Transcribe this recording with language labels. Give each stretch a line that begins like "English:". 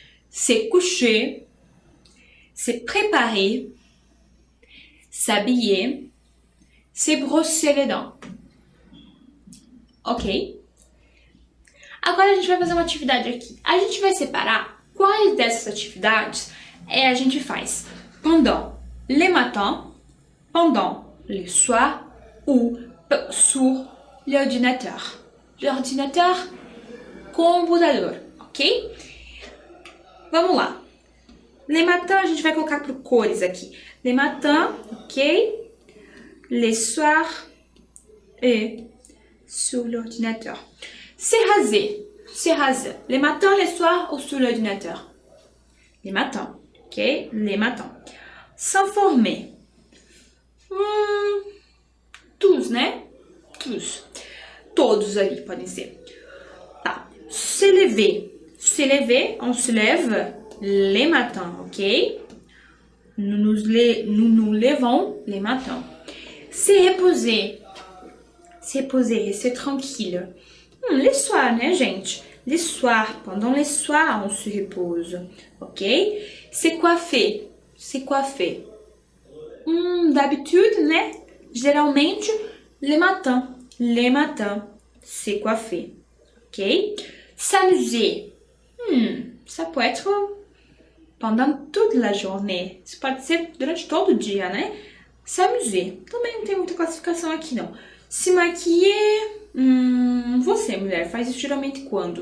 French: Se coucher, se préparer, s'habiller, se brosser les dents. Ok?
Portuguese: Agora a gente vai fazer uma atividade aqui. A gente vai separar quais dessas atividades a gente faz pendant les matins, pendant les soirs ou sur l'ordinateur. L'ordinateur, computador, ok? Vamos lá. Les matins, a gente vai colocar por cores aqui.
French: Les matins, ok? Les soirs et sur l'ordinateur. Se raser. Se raser. Les matins, les soirs ou sur l'ordinateur? Les matins, ok? Les matins. S'informer.
Portuguese: Tous, né? Tous. Todos ali podem ser. Tá.
French: Se lever. Se lever, on se lève les matins, ok? Nous nous levons les matins. Se reposer. Se reposer, rester tranquille. Les soirs, né, gente? Les soirs. Pendant les soirs, on se repose, ok? Se coiffer. Se coiffer. D'habitude, né? Geralmente, les matins. Les matins. Se coiffer, ok? S'amuser. Ça peut être pendant toute la journée.
Portuguese: Isso pode ser durante todo o dia, né? S'amuser. Também não tem muita classificação aqui, não. Se maquiller. Você, mulher, faz isso geralmente quando?